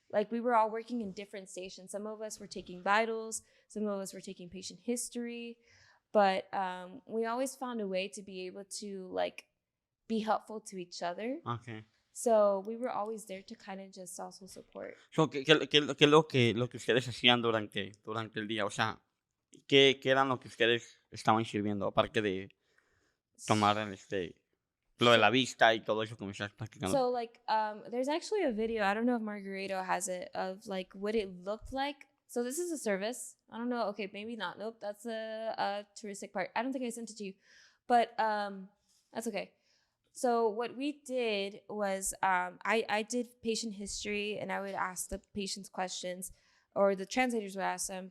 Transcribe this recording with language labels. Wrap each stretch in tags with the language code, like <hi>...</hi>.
<en>Like we were all working in different stations. Some of us were taking vitals, some of us were taking patient history, but we always found a way to be able to like be helpful to each other. Okay. So we were always there to kind of just also support.</en> <es>So, ¿qué es lo que ustedes hacían durante el día? O sea, ¿qué eran lo que ustedes estaban sirviendo? Aparte de tomar lo de la vista y todo eso que me estás platicando.</es> <en>So like there's actually a video, I don't know if Margarito has it, of like what it looked like. So this is a service. I don't know. Okay, maybe not. Nope, that's a touristic part. I don't think I sent it to you, but that's okay. So what we did was I did patient history, and I would ask the patients questions, or the translators would ask them.</en>